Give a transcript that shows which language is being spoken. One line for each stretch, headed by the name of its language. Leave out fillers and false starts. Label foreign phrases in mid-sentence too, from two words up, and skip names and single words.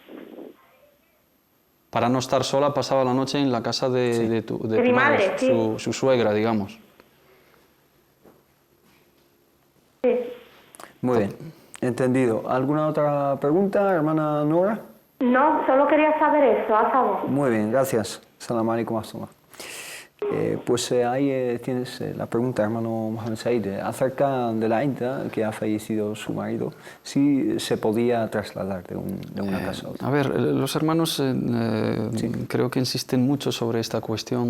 Spanish: Para no estar sola, pasaba la noche en la casa de tu mi madre, sí. su suegra, digamos. Sí. Muy bien. Entendido. ¿Alguna otra pregunta, hermana Nora? No, solo quería saber eso, a favor. Muy bien, gracias.
Arabic: سلام عليكم السلام.
Spanish: Pues ahí tienes la pregunta, hermano Mohamed Said, acerca de la India, que ha fallecido su marido, si se podía trasladar de una casa a otra. A ver, los hermanos creo que insisten mucho sobre esta cuestión.